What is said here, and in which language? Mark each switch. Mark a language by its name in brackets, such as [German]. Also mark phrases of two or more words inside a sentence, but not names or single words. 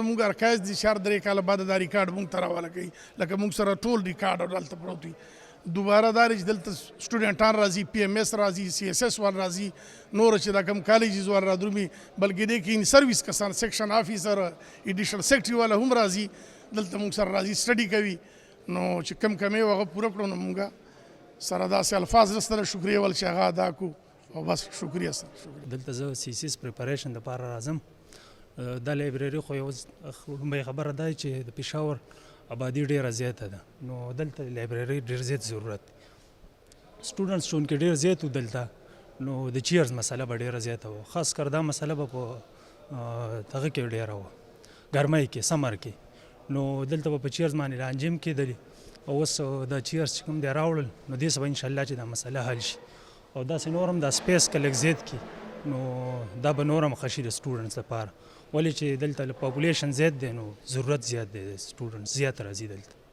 [Pashto] زمونږ ارکایز دي 4-3 کاله بعد دا ریکارډ مونږ ته راواله کوي لکه مونږ سره ټول ریکارډ دلته پروت وي دوباره دا چې دلته سټوډنټان راځي پی ایم ایس راځي سی ایس ایس وال راځي نور چې دا کوم کالجز وال رادرومي بلکې دې کې [English] in service [Pashto] کسان [English] section officer additional secretary [Pashto] والا هم راځي دلته مونږ سره راځي سټډي کوي نو چې کم کمی هغه پوره کړو نو مونږ سره داسې الفاظ نشته شکریه ول چې هغه ادا کو او بس شکریه سره دلته زه [English] CCS preparation [Pashto] دپاره راځم دا لایبرري خو یو لومړی خبره دا چې د پېښور آبادي ډېره زیاته ده نو دلته لایبرري ډېر زیات ضرورت سټوډنټس چونکې ډېر زیات و دلته نو د چیرز مسله به ډېره زیاته وه [Urdu] خاص کر [Pashto] دا مسله به په دغه کې ډېره وه ګرمۍ کې سمر کې نو دلته به په چیرز باندې لانجم کېدلې او اوس دا چیرز چې کوم دی راوړل نو دې سبا انشاءالله چې دا مسله حل شي او داسې نور هم دا سپیس که لږ زیات کړي نو دا به نور هم ښه شي د سټوډنټس لپاره ولې چې دلته پاپولیشن زیات دی نو ضرورت زیات دی د سټوډنټس زیات راځي دلته